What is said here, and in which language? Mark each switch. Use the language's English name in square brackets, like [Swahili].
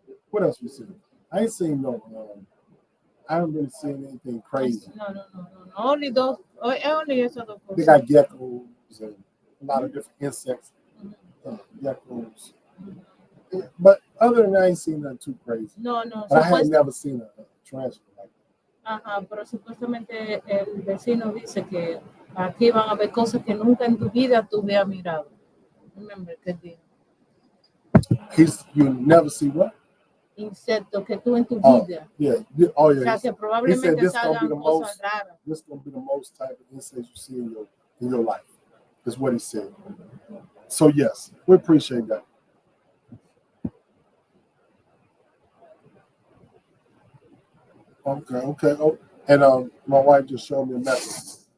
[English] What else we seen? I ain't seen no. I haven't really seen anything crazy. No. Only those. Only [Spanish] eso dos cosas. [English] They got geckos and a lot of different insects. Geckos. But other than that, I ain't seen nothing too crazy. No. But I had never seen a tarantula like that. [Spanish] Ajá, pero supuestamente el vecino dice que aquí van a ver cosas que nunca en tu vida tú habías mirado. [English] Remember [Spanish] que dijo. [English] You never see what? [Spanish] Insectos que tú en tu vida. [English] Yeah. [Spanish] O sea, que probablemente salgan cosas raras. [English] This is going to be the most type of insects you see in your life, is what he said. So, yes, we appreciate that. Okay. Oh, and my wife just showed me a message.